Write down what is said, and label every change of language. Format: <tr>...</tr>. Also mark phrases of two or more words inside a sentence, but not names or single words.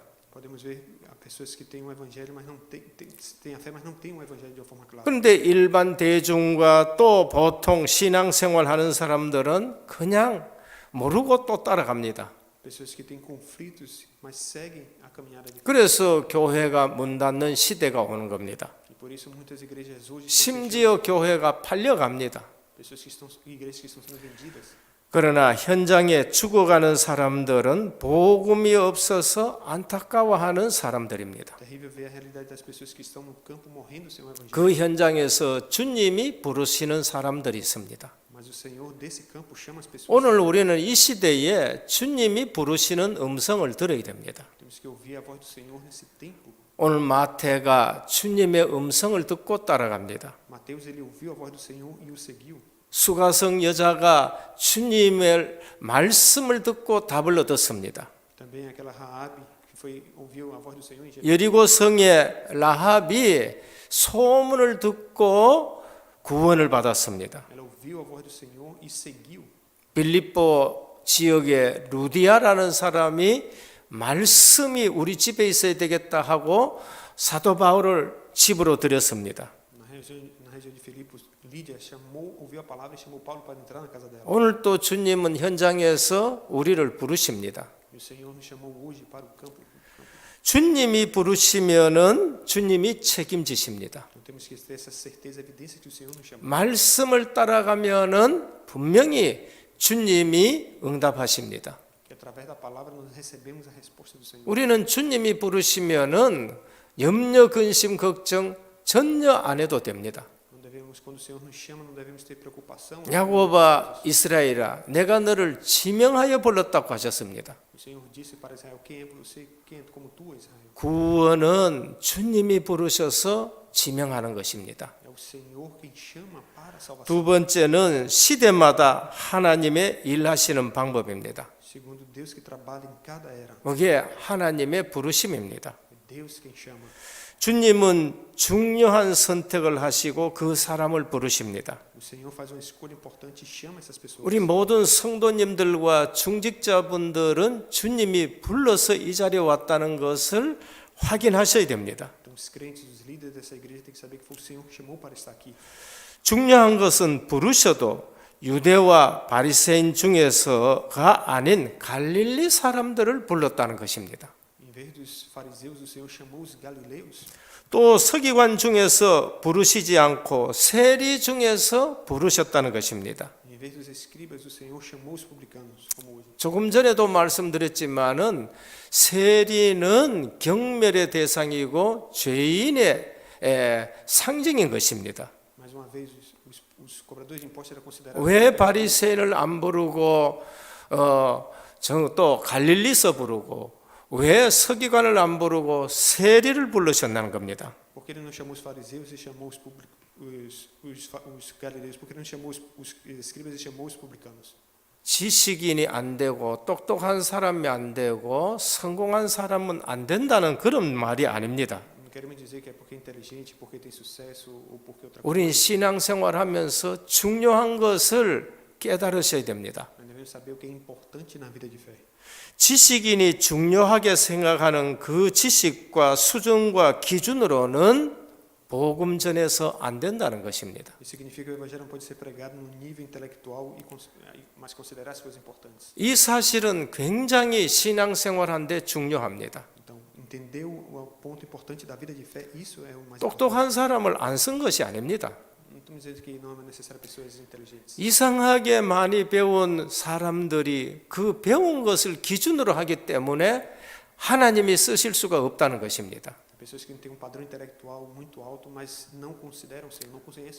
<pt>Podemos ver pessoas que têm um evangelho, mas não têm a fé, mas não têm um evangelho de uma forma clara.</pt> <ko>그런데 일반 대중과 또 보통 신앙생활하는 사람들은 그냥 모르고 또 따라갑니다.</ko> <pt>Pessoas que têm conflitos, mas seguem a caminhada de Cristo.</pt> <ko>그래서 교회가 문 닫는 시대가 오는 겁니다.</ko> <pt>E por isso muitas igrejas hoje estão</pt> <ko>심지어 교회가 팔려갑니다.</ko> <pt>pessoas que estão igrejas que estão sendo vendidas.</pt> <ko>그러나 현장에 죽어가는 사람들은 복음이 없어서 안타까워하는 사람들입니다.</ko> <pt>Terrível ver a realidade das pessoas que estão no campo morrendo sem o evangelho.</pt> <ko>그 현장에서 주님이 부르시는 사람들이 있습니다.</ko> <pt>Mas o Senhor desse campo chama as pessoas.</pt> <ko>오늘 우리는 이 시대에 주님이 부르시는 음성을 들어야 됩니다.</ko> <pt>Temos que ouvir a voz do Senhor nesse tempo.</pt> <ko>오늘 마태가 주님의 음성을 듣고 따라갑니다.</ko> <pt>Mateus ele ouviu a voz do Senhor e o seguiu.</pt> <ko>수가성 여자가 주님의 말씀을 듣고 답을 얻었습니다.</ko> <pt>Também aquela Raabe que ouviu a voz do Senhor e</pt> <ko>여리고 성의 라합이 소문을 듣고 구원을 받았습니다.</ko> <pt>ela ouviu a voz do Senhor e seguiu.</pt> <ko>빌립보 지역의 루디아라는 사람이 말씀이 우리 집에 있어야 되겠다 하고 사도 바울을 집으로 들였습니다.</ko> <pt>Na região de Filipos, Lídia ouviu a palavra e chamou Paulo para entrar na casa dela.</pt> <ko>오늘 또 주님은 현장에서 우리를 부르십니다.</ko> <pt>E o Senhor nos chamou hoje para o campo.</pt> <ko>주님이 부르시면은 주님이 책임지십니다.</ko> <pt>Então temos que ter essa certeza, evidência que o Senhor nos chamou.</pt> <ko>말씀을 따라가면은 분명히 주님이 응답하십니다.</ko> <pt>Que através da palavra nós recebemos a resposta do Senhor.</pt> <ko>우리는 주님이 부르시면은 염려, 근심, 걱정 전혀 안 해도 됩니다.</ko> <pt>Não devemos, quando o Senhor nos chama, não devemos ter preocupação.</pt> <ko>야고보아 이스라엘아, 내가 너를 지명하여 불렀다고 하셨습니다.</ko> <pt>O Senhor disse para Israel: quem é você? Quem é como tu, Israel?</pt> <ko>구원은 주님이 부르셔서 지명하는 것입니다.</ko> <pt>É o Senhor quem chama para a salvação.</pt> <ko>두 번째는 시대마다 하나님의 일하시는 방법입니다.</ko> <pt>Segundo, Deus que trabalha em cada era.</pt> <ko>그게 하나님의 부르심입니다.</ko> <pt>É Deus quem chama.</pt> <ko>주님은 중요한 선택을 하시고 그 사람을 부르십니다.</ko> <pt>O Senhor faz uma escolha importante e chama essas pessoas.</pt> <ko>우리 모든 성도님들과 중직자분들은 주님이 불러서 이 자리에 왔다는 것을 확인하셔야 됩니다.</ko> <pt>Então, os crentes, os líderes dessa igreja têm que saber que foi o Senhor que chamou para estar aqui.</pt> <ko>중요한 것은 부르셔도 유대와 바리새인 중에서가 아닌 갈릴리 사람들을 불렀다는 것입니다.</ko> <pt>Em vez dos fariseus, o Senhor chamou os galileus.</pt> <ko>또 서기관 중에서 부르시지 않고 세리 중에서 부르셨다는 것입니다.</ko> <pt>Em vez dos escribas, o Senhor chamou os publicanos, como hoje.</pt> <ko>조금 전에도 말씀드렸지만은 세리는 경멸의 대상이고 죄인의 상징인 것입니다.</ko> <pt>Mais uma vez, os cobradores de impostos eram considerados.</pt> <ko>왜 바리새인을 안 부르고 또 갈릴리서 부르고 왜 서기관을 안 부르고 세리를 불러셨다는 겁니다.</ko> <pt>Por que ele não chamou os fariseus e chamou os galileus? Por que ele não chamou os escribas e chamou os publicanos?</pt> <ko>지식인이 안 되고 똑똑한 사람이 안 되고 성공한 사람은 안 된다는 그런 말이 아닙니다.</ko> <pt>Não quero me dizer que é porque é inteligente, porque tem sucesso ou porque outra coisa.</pt> <ko>우린 신앙생활하면서 중요한 것을 깨달으셔야 됩니다.</ko> <pt>Nós devemos saber o que é importante na vida de fé.</pt> <ko>지식인이 중요하게 생각하는 그 지식과 수준과 기준으로는 복음 전해서 안 된다는 것입니다.</ko> <pt>Isso significa que o evangelho não pode ser pregado no nível intelectual mas considerar as coisas importantes.</pt> <ko>이 사실은 굉장히 신앙생활한데 중요합니다.</ko> <pt>Então, entender o ponto importante da vida de fé, isso é o mais importante.</pt> <ko>똑똑한 사람을 안 쓴 것이 아닙니다.</ko> <pt>Não estamos dizendo que não é necessário pessoas inteligentes.</pt> <ko>이상하게 많이 배운 사람들이 그 배운 것을 기준으로 하기 때문에 하나님이 쓰실 수가 없다는 것입니다.</ko> <pt>Pessoas que têm padrão intelectual muito alto, mas não consideram o Senhor, não conhecem.</pt>